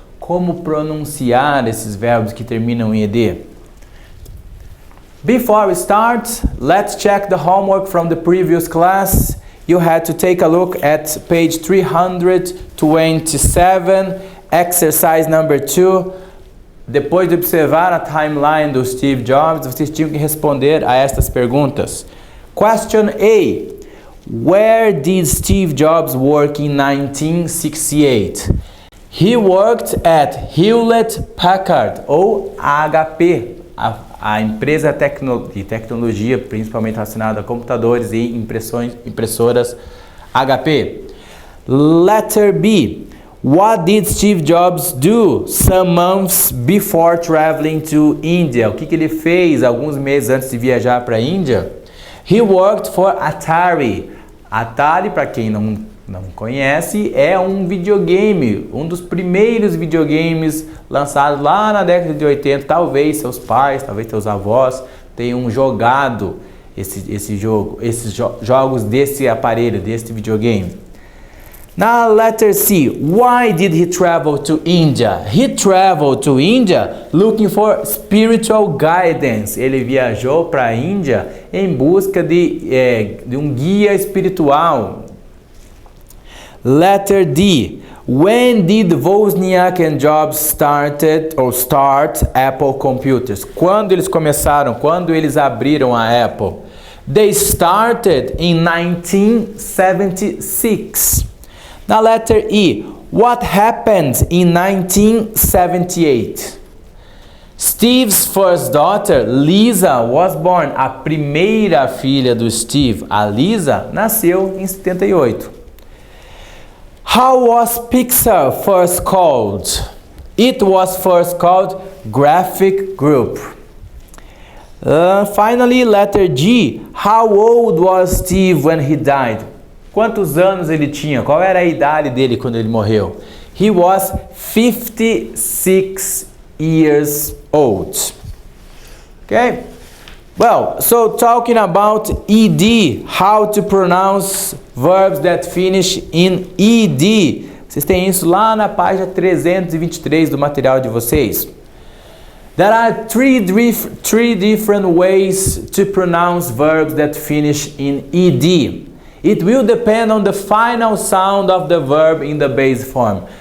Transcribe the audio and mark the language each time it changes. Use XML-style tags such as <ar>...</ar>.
<pt>Como pronunciar esses verbos que terminam em ed.</pt> <en>Before we start, let's check the homework from the previous class. You had to take a look at page 327, exercise number 2.</en> <pt>Depois de observar a timeline do Steve Jobs, vocês tinham que responder a estas perguntas.</pt> <en>Question A. Where did Steve Jobs work in 1968? He worked at Hewlett-Packard,</en> <pt>ou HP, a empresa de tecnologia, principalmente relacionada a computadores e impressoras HP.</pt> <en>Letter B. What did Steve Jobs do some months before traveling to India?</en> <pt>O que ele fez alguns meses antes de viajar para a Índia?</pt> <en>He worked for Atari.</en> <pt>Atari, para quem não conhece, é um videogame, um dos primeiros videogames lançados lá na década de 80. Talvez seus pais, talvez seus avós tenham jogado esses jogos desse aparelho, desse videogame.</pt> <en>Now, letter C. Why did he travel to India? He traveled to India looking for spiritual guidance.</en> <pt>Ele viajou para a Índia em busca de um guia espiritual.</pt> <en>Letter D. When did Wozniak and Jobs start Apple Computers?</en> <pt>Quando eles começaram? Quando eles abriram a Apple?</pt> <en>They started in 1976. Now, letter E. What happened in 1978? Steve's first daughter, Lisa, was born.</en> <pt>A primeira filha do Steve, a Lisa, nasceu em 78.</pt> <en>How was Pixar first called? It was first called Graphic Group. Finally, letter G. How old was Steve when he died?</en> <pt>Quantos anos ele tinha? Qual era a idade dele quando ele morreu?</pt> <en>He was 56 years old. Okay? Well, so talking about ed, how to pronounce verbs that finish in ed.</en> <pt>Vocês têm isso lá na página 323 do material de vocês.</pt> <en>There are three different ways to pronounce verbs that finish in ed. It will depend on the final sound of the verb in the base form.</en>